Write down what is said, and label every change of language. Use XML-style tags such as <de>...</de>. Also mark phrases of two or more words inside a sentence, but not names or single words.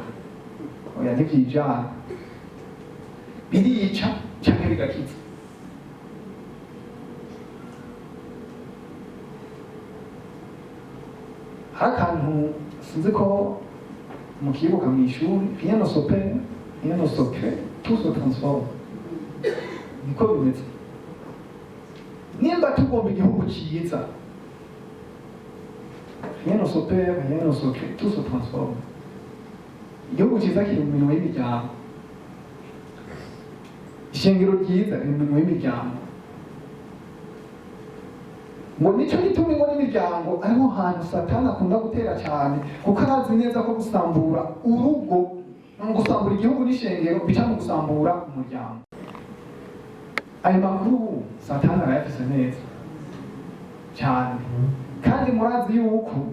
<rn>Oya ntibyijana, birica cyangwa bigakiza. hari akantu sinzi ko mukibuka mu ishuri</rn> <fr>rien ne s'opère rien ne se crée tout se transforme</fr> <rn>niko bimeze nimba tugomba igihugu cyiza</rn> <fr>rien ne s'opère rien ne se crée tout se transforme</fr> <rn>igihugu cyiza kiri mu minwe y'imiryango ishengero ryiza riri mu minwe y'imiryango ngo nicyo gituma ingo n'imiryango ariho hantu satani akunda gutera cyane kuko arazi neza ko gusambura urugo gusambura igihugu n'ishengero bica mu gusambura umuryango ayo makuru satani arayafise neza cyane kandi murazi yuko</rn>